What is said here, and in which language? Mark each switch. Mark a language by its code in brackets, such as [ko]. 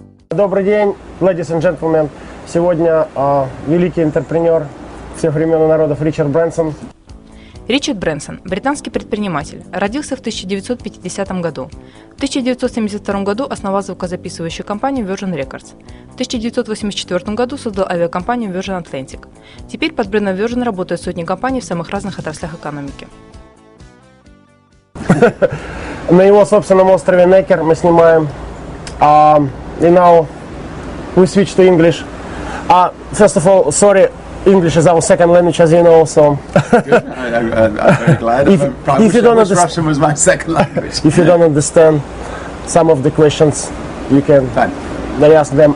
[ru] Добрый день, [en] ladies and gentlemen. [ru] Сегодня великий интерпренер всех времен и народов Ричард Брэнсон. Ричард Брэнсон – британский предприниматель, родился в 1950 году. В 1972 году основал звукозаписывающую компанию Virgin Records. В 1984 году создал авиакомпанию Virgin Atlantic. Теперь под брендом Virgin работают сотни компаний в самых разных отраслях экономики. На его собственном острове Некер мы снимаем. [en] And now we switch to English. First of all, sorry, English is our second language, as you know, so... Good. I'm very glad. Russian was my second language. If you don't understand some of the questions, you can ask them.